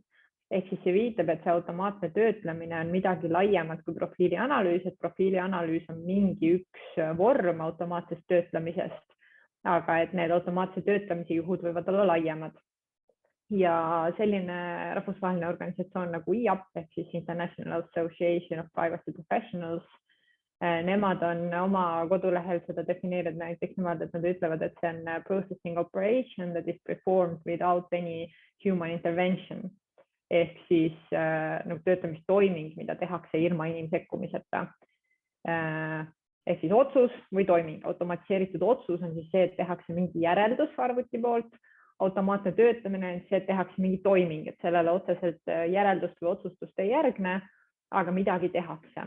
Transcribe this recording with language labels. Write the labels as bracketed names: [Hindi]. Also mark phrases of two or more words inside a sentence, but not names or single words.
[Estonian] Ehk siis see viitab, et see automaatne töötlemine on midagi laiemat kui profiilianalüüs, et profiilianalüüs on mingi üks vorm automaatsest töötlemisest, aga et need automaatse töötlemise juhud võivad olla laiemad. Ja selline rahvusvaheline organisatsioon nagu IAP, ehk siis [English] International Association of Privacy Professionals, [Estonian] nemad on oma kodulehel seda defineerinud näiteks niimoodi, et nad ütlevad, et see on [English] processing operation that is performed without any human intervention. [Estonian] ehk siis nagu töötlemistoiming, mida tehakse ilma inimsekkumiseta. Ehk siis otsus või toiming. Automatiseeritud otsus on siis see, et tehakse mingi järeldus arvuti poolt. Automaatne töötlemine on see, et tehakse mingi toiming, et sellele otseselt järeldust või otsustust ei järgne, aga midagi tehakse.